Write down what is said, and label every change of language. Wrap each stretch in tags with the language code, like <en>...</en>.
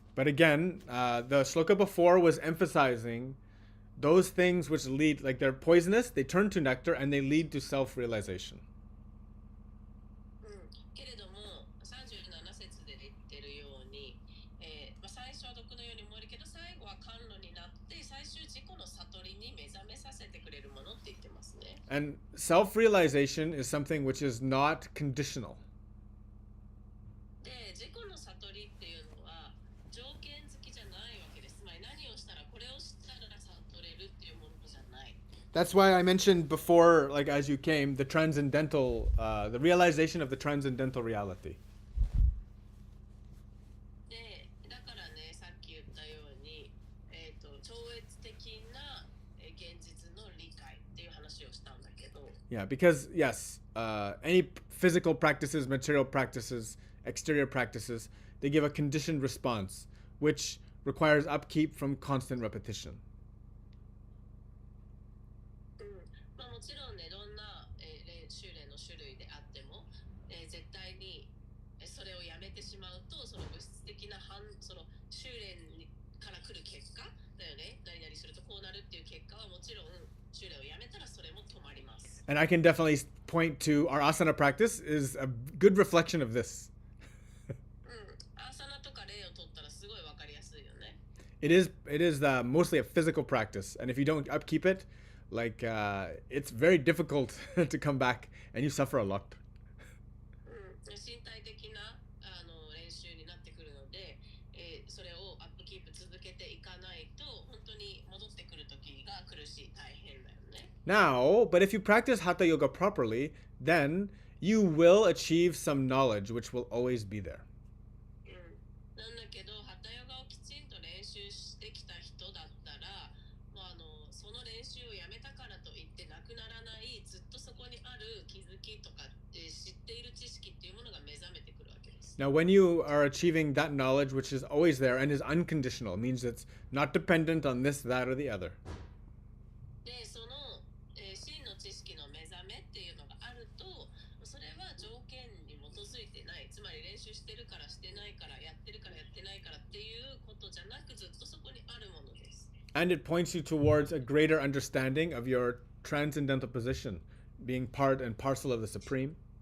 <en>But again, the shloka before was emphasizing those things which lead, like they're poisonous, they turn to nectar and they lead to self-realization.</en> <ja>けれども、37節で言ってるように、最初は毒のように燃えるけど、最後は甘露になって、最終自己の悟りに目覚めさせてくれるものって言ってますね。</ja> <en>And self-realization is something which is not conditional.</en> <ja>で、自己の悟りっていうのは条件付きじゃないわけです。つまり何をしたらこれをしたら悟れるっていうものじゃない。</ja> <en>That's why I mentioned before, like as you came, the realization of the transcendental reality.</en> <ja>で、だからね、さっき言ったように、超越的な現実の理解っていう話をしたんだけど。</ja> <en>Yeah, because yes, any physical practices, material practices, exterior practices, they give a conditioned response, which requires upkeep from constant repetition.</en> <ja>まあもちろんね、どんな、修練の種類であっても、絶対にそれをやめてしまうと、その物質的なその修練から来る結果だよね。何々するとこうなるっていう結果はもちろん修練をやめたらそれも止まります。</ja> <en>And I can definitely point to our asana practice is a good reflection of this.</en> <ja>アーサナとか例を取ったらすごいわかりやすいよね。</ja> <en>It is mostly a physical practice, and if you don't upkeep it, like it's very difficult to come back, and you suffer a lot.</en> <ja>身体的な練習になってくるので、それをアップキープ続けていかないと本当に戻ってくる時が苦しい、大変だよね。</ja> <en>Now, but if you practice Hatha Yoga properly, then you will achieve some knowledge which will always be there.</en> <ja>なんだけど、ハタヨガをきちんと練習してきた人だったら、その練習をやめたからといってなくならない、ずっとそこにある気づきとか、知っている知識っていうものが目覚めてくるわけです。</ja> <en>Now, when you are achieving that knowledge which is always there and is unconditional, means it's not dependent on this, that, or the other.</en> <ja>で、その、真の知識の目覚めっていうのがあると、それは条件に基づいてない、つまり練習してるからしてないから、やってるからやってないからっていうことじゃなく、ずっとそこにあるものです。</ja> <en>And it points you towards a greater understanding of your transcendental position, being part and parcel of the Supreme.</en>